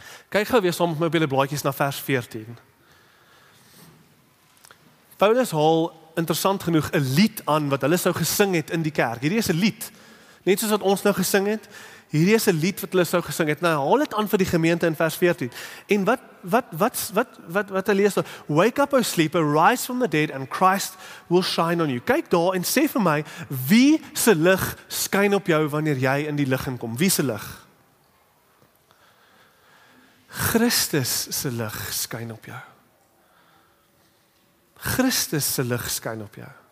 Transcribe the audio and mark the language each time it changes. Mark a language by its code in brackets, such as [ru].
[af] Kyk gou weer saam met my op julle blaadjies na vers 14. Paulus haal interessant genoeg 'n lied aan wat hulle sou gesing het in die kerk. Hierdie is 'n lied, net soos wat ons nou gesing het. Hierdie is 'n lied wat hulle sou gesing het. Nou haal dit aan vir die gemeente in vers 14. En wat hy lees daar? [en] Wake up, O sleeper, rise from the dead and Christ will shine on you. [af] Kyk daar en sê vir my, wie se lig skyn op jou wanneer jy in die lig inkom? Wie se lig? Christus se lig skyn op jou. Christus se lig skyn op jou.